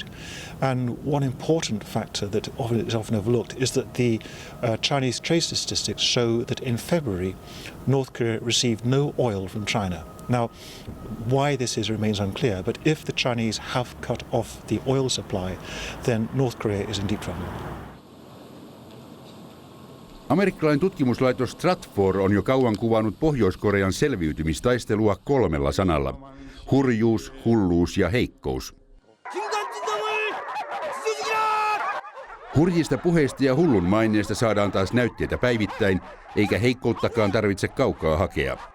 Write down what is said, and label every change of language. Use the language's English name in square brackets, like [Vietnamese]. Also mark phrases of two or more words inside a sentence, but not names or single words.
[English] And one important factor that is often overlooked is that the Chinese trade statistics show that in February, North Korea received no oil from China. Now, why this is remains unclear, but if the Chinese have cut off the oil supply, then North Korea is in deep trouble. [Finnish] Amerikkalainen tutkimuslaitos Stratfor on jo kauan kuvannut Pohjois-Korean selviytymistaistelua 3 sanalla: hurjuus, hulluus ja heikkous. Hurjista puheista ja hullun maineesta saadaan taas näytteitä päivittäin, eikä heikkouttakaan tarvitse kaukaa hakea.